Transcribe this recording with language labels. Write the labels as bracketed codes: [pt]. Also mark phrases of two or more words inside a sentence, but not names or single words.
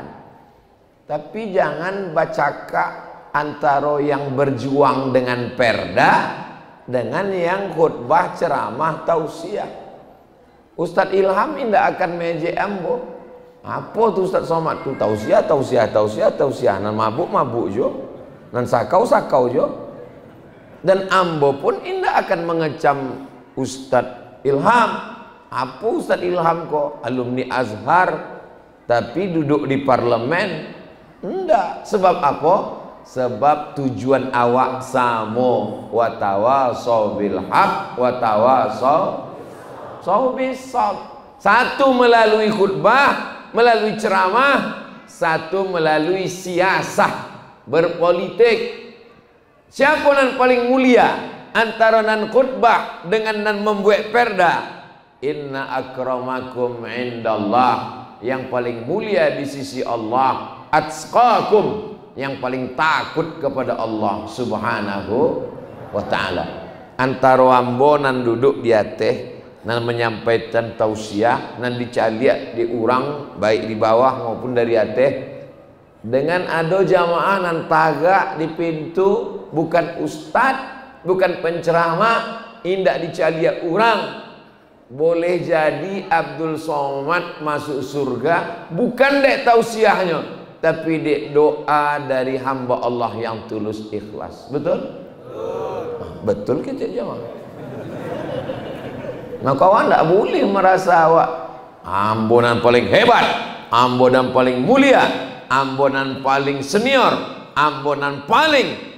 [id] Tapi jangan bacaka antara yang berjuang dengan perda dengan yang khutbah, ceramah, tausiah. Ustadz Ilham tidak akan meje ambo. Apa tuh Ustadz Somad tuh? Tausiah, [min] nan mabuk jo, nan sakau jo. [id] Dan ambo pun tidak akan mengecam Ustadz Ilham. Apa Ustadz Ilham kok alumni Azhar tapi duduk di parlemen? Enggak. Sebab apa? [min] Sebab tujuan awak samo, [ar] وتواصوا بالحق وتواصوا بالصبر. [id] Satu melalui khutbah, melalui ceramah, satu melalui siasah, berpolitik. Siapa yang paling mulia antara nan khutbah dengan nan membuat perda? [ar] إن أكرمكم عند الله, [id] yang paling mulia di sisi Allah, atqakum, yang paling takut kepada Allah [ar] سبحانه وتعالى. [min] Antara ambo nan duduk di atas nan menyampaikan tausiah, nan dicaliak di urang baik di bawah maupun dari atas, dengan ada jamaah nan tagak di pintu, bukan ustad, bukan penceramah, indak dicaliak urang. [id] Boleh jadi Abdul Somad masuk surga bukan dek tausiahnya, tapi dek doa dari hamba Allah yang tulus ikhlas. Betul? Betul kita jamaah. Nah kawan tidak boleh merasa awak ambonan paling hebat, ambonan paling mulia, ambonan paling senior, ambonan paling.